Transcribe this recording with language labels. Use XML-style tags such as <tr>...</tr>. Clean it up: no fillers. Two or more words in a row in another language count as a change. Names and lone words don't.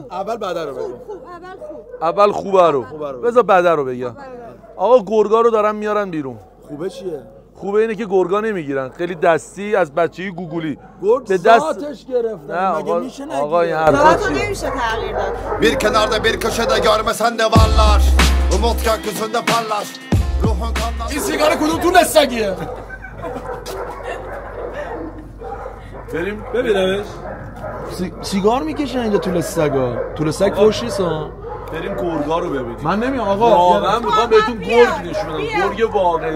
<fa>اول بعدا رو بگم. اول خوبه رو. بذار بده رو بگم. آقا گرگا رو دارن میارن بیرون. خوبه چیه؟ خوبه اینه که گرگا نمیگیرن، خیلی دستی از بچه‌ی گوگولی گرگ به دست ذاتش گرفتن. نه مگه آقا میشه آقا این ذاتو حرفا نمیشه تغییر داد.</fa> <tr>Bir kenarda bir köşede görmesen de varlar. Umut gökyüzünde parlar. Ruhun kanlar.</tr> <fa>این سیگار کدوم تو لسگیه؟ بریم ببینمش. سیگار میکشن اینجا تو لسگا. تو لسگ خوش نیستن. بریم گرگا رو ببینیم. من نمیام آقا. واقعا میخوام بهتون گرگ نشون بدم. گرگ واقعی.</fa>